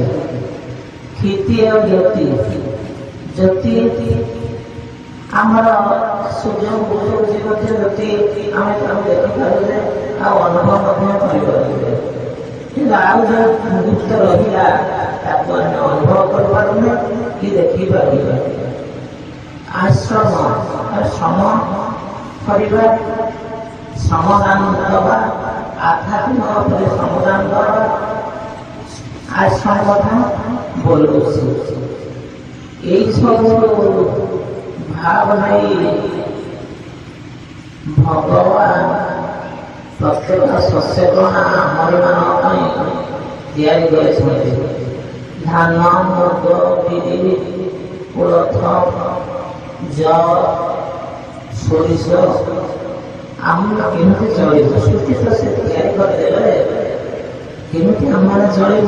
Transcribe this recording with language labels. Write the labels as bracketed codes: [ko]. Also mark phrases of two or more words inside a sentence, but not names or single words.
[or] କ୍ଷିତି ଆଉ ଜ୍ୟୋତି, ଜ୍ୟୋତି ଆମର ସୂର୍ଯ୍ୟ ବୁଝୁଛି ମଧ୍ୟ ଜ୍ୟୋତି ଆମେ ତାକୁ ଦେଖିପାରୁଛେ ଆଉ ଅନୁଭବ ମଧ୍ୟ କରିପାରୁଛେ, କିନ୍ତୁ ଆଉ ଯେଉଁ ଗୁପ୍ତ ରହିଲା ତାକୁ ଆମେ ଅନୁଭବ କରିପାରୁନେ କି ଦେଖିପାରୁଛେ। ଆଶ୍ରମ ଶ୍ରମ କରିବା, ଶ୍ରମଦାନ ଦେବା, ଆଧ୍ୟାତ୍ମିକ ଉପରେ ଶ୍ରମଦାନ ଦେବା, ଆଶ୍ରମ କଥା ବୋଲୁଛି। [bn] এইসব ভাব নেই ভগবান প্রত্যেক শস্যকণা [or] ଆମମାନଙ୍କ ପାଇଁ ତିଆରି କରିଛନ୍ତି। ଧାନ, ମୁଗ, ବିରି, କୋଳଥ, ଯଅ, ସୋରିଷ ଆମେ କେମିତି ଚଳିବୁ? ସୃଷ୍ଟି ତ ସେ ତିଆରି କରିଦେଲେ, କେମିତି ଆମର ଚଳିବୁ?